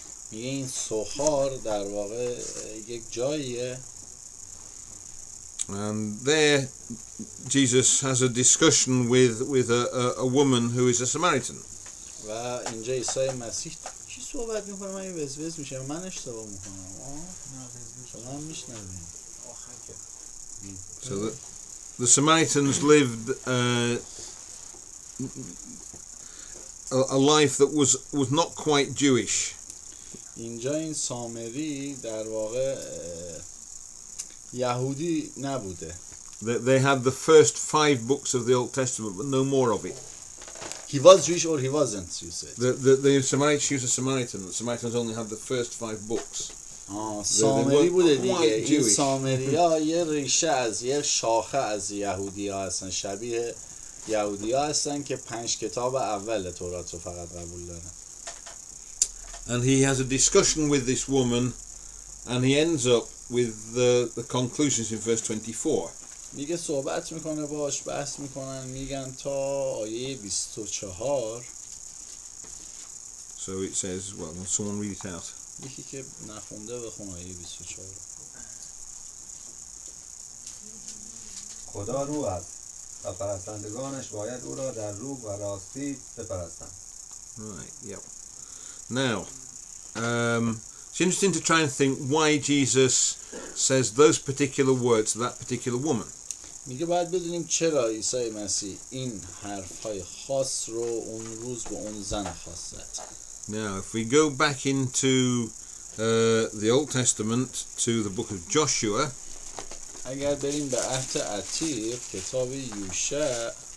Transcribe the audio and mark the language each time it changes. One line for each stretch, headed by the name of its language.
Persian: میگه این سوخار در واقع یک جاییه.
English: And there, Jesus has a discussion with a woman who is a Samaritan.
Persian: و اینجا عیسی مسیح چی صحبت میکنه؟ من این وزوز میشه، من اشتباه میکنم. شما هم میشنوید.
English: the Samaritans lived a life that was not quite Jewish.
Persian: اینجا این سامری در واقع یهودی نبوده.
English: They had the first 5 books of the Old Testament, but no more of it. He was Jewish or he wasn't, you said? The Samaritans, she was a Samaritan. The Samaritans only had the first 5 books.
Persian: سامری بوده دیگه. این سامری ها یه ریشه از یه شاخه از یهودی ها هستن، شبیه یهودی ها هستن که 5 کتاب اول تورات رو فقط قبول دارن.
English: And he has a discussion with this woman, and he ends up with the conclusions in verse 24.
Persian: میگه صحبت میکنه باش، بحث میکنن، میگن تا آیه 24.
English: So it says, well, will someone read it out?
Persian: یکی که نخونده بخون آیه 24. خدا روح است و پرستندگانش باید او را در روح و راستی بپرستند.
English: Right, yep. Now, it's interesting to try and think why Jesus says those particular words to that particular woman.
Persian: میگه باید بدونیم چرا عیسی مسیح این حرفهای خاص رو اون روز به اون زن خاص زد.
English: Now, if we go back into the Old Testament to the book of Joshua,
Persian: اگر بریم به عهد عتیق کتاب یوشع